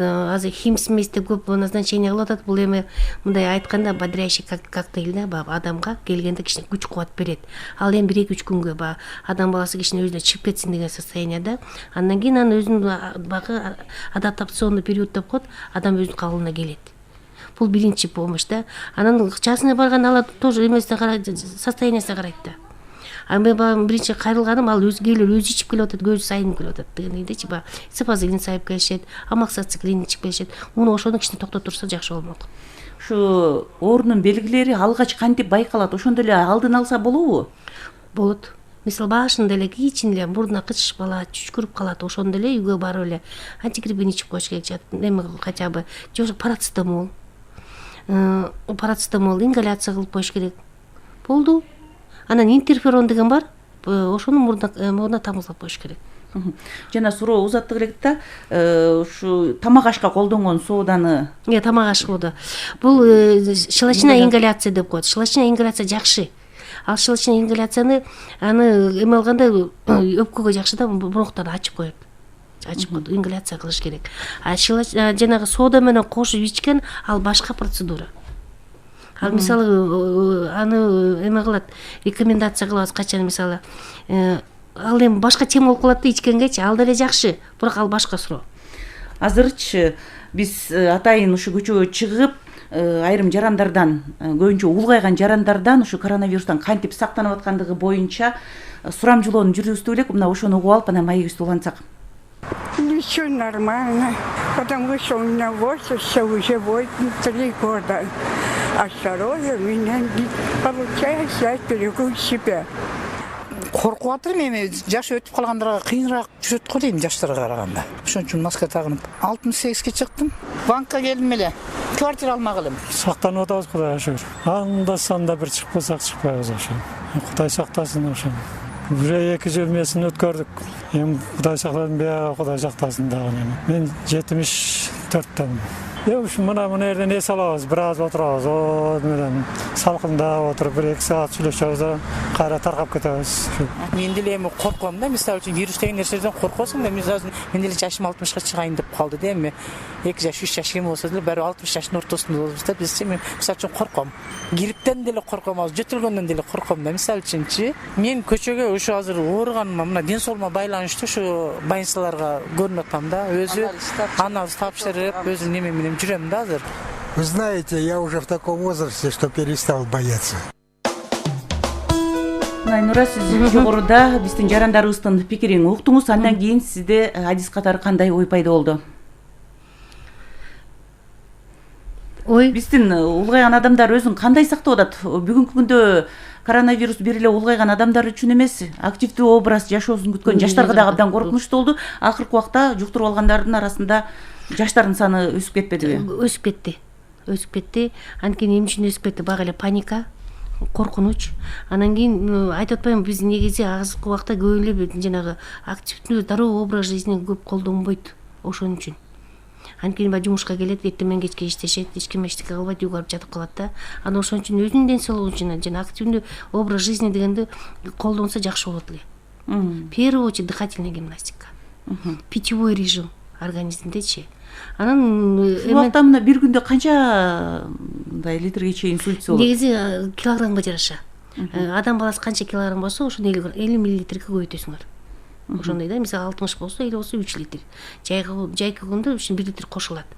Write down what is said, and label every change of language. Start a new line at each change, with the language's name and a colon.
Kyrgyz: Азыр химсмес деп көп назначение кылып атат. Бул эми мындай айтканда
Russian: бодрящий коктейль
Kyrgyz: да, баягы адамга келгенде кичине күч кубат берет. Ал эми 1-2 күнгө баягы адам баласы кичине өзүнө чыгып кетсин деген состояниеда. Андан кийин анын өзүнүн баягы
Russian: адаптационный период
Kyrgyz: деп коет, адам өзүнүн кабылына келет. Бул биринчи помощь да. Анан частный барган алар тоже эмесине карайт, состояниясына карайт да. А мен баягы биринчи кайрылганым, ал өзгөлөр өзү ичип келип атат, көзү сайын келип атат дегендейчи, баягы цифазолин сайып келишет, амоксициклин ичип келишет. Муну ошону кичине токтотурса жакшы болмок. Ушу оорунун белгилери алгач кантип байкалат? Ошондо эле алдын алса болобу? Болот. Мисалы башында эле кийин эле мурдуна кычышып калат, чүчкүрүп калат, ошондо эле үйгө барып эле антигриппин ичип коюш керек. Эми
Russian: хотя бы
Kyrgyz: же парацетамол, ингаляция кылып коюш керек. Болду. Анан интерферон деген бар, ошону мурдуна тамызлап коюш керек. Жана суроо узаттык элек да, ушу тамак ашка колдонгон сооданы. Тамак ашкоодо. Бул
Russian: щелочная ингаляция
Kyrgyz: деп коет. Щелочная ингаляция жакшы. Ал
Russian: щелочная ингаляцияны
Kyrgyz: аны эме алганда өпкөгө жакшы да, бронхтарды ачып коет. Ачып ингаляция кылыш керек. А жанагы соода менен кошуп ичкен ал башка процедура. Ал мисалы аны эме кылат, рекомендация кылабыз качан мисалы ал эми башка тема болуп калат да ичкенгечи, ал деле жакшы, бирок ал башка суроо. Азырчы биз атайын ушу көчөгө чыгып, айрым жарандардан, көбүнчө улгайган жарандардан ушу коронавирустан кантип сактанып аткандыгы боюнча сурамжылоону жүргүзтүп элек. Мына ошону угуп алып, анан маегибизди улантсак.
Russian: Все нормально, потому что у меня возраст уже 83 года. А здоровье у меня получается, я берегу себя.
Kyrgyz: Коркуп атырмын, эми жаш өтүп калгандарга кыйыныраак жүрөт го дейм жаштарга караганда. Ошон үчүн маска тагынып 68ге чыктым. Банкка келдим эле. Квартира алмак элем. Сактанып атабыз, Кудайга шүгүр. Анда санда бир чыкпасак чыкпайбыз ошо. Кудай сактасын ошо. 1-2 жыл месин өткөрдүк. Эми Кудай сактасын, бияга Кудай сактасын дагы мени. Мен 74-төн. Ушу мына жерден эс алабыз, бир аз отурабыз. О, менен салкында отуруп 1-2 саат сүйлөшөбүз да кайра таркап кетебиз. Мен деле эми корком да, мисалы үчүн вирус деген нерседен коркосуң да, мен деле жашым 60га чыгайын деп калды да, эми 2 жаш 3 жаш кем болсо деле баары 60 жаштын ортосунда болобуз да. Биз мен мисалы үчүн корком. Грипптен деле корком, жөтөлгөндөн деле корком да. Мисалы үчүнчү, мен көчөгө ушу азыр ооруганыма, мына ден соолугума байланыштуу ушу больницаларга көрүнүп атам да. Өзү анализ тапшырып, өзүм неме менен жүрөм да азыр.
Russian: Вы знаете, я уже в таком возрасте, что перестал бояться.
Kyrgyz: Айнура, сиз жогоруда биздин жарандарыбыздын пикирин уктуңуз. Андан кийин сизде адис катары кандай ой пайда болду? Ой, Биздин улгайган адамдар өзүн кандай сактап атат? Бүгүнкү күндө коронавирус бир эле улгайган адамдар үчүн эмес, активдүү образ жашоосун күткөн жаштарга дагы абдан коркунучтуу болду. Акыркы убакта жуктуруп алгандардын арасында жаштардын саны өсүп кетпедиби? Өсүп кетти. Анткени эмне үчүн өсүп кетти? Бага эле паника, коркунуч. Анан кийин айтып атпаймынбы, биз негизи азыркы убакта көп эле жанагы активдүү
Russian: здоровый образ жизни
Kyrgyz: көп колдонбойт. Ошон үчүн. Анткени баягы жумушка келет, эртең кечке иштешет, эч ким эчтеке кылбайт, үйгө барып жатып калат да. Анан ошон үчүн өзүнүн ден соолугу үчүн жана активдүү
Russian: образ жизни
Kyrgyz: дегенди колдонсо жакшы болот эле.
Russian: В первую очередь дыхательная гимнастика. Питьевой режим
Kyrgyz: организмдечи. Анан Убакта мына бир күндө канча мындай литрге чейин суйца болот? Негизи килограммга жараша. Адам баласы канча килограмм болсо, ошону 50 миллилитрге көбөйтөсүңөр. Ошондой да, мисалы 60 болсо, 50 болсо 3 литр. Жайкы күндө үчүн 1 литр кошулат.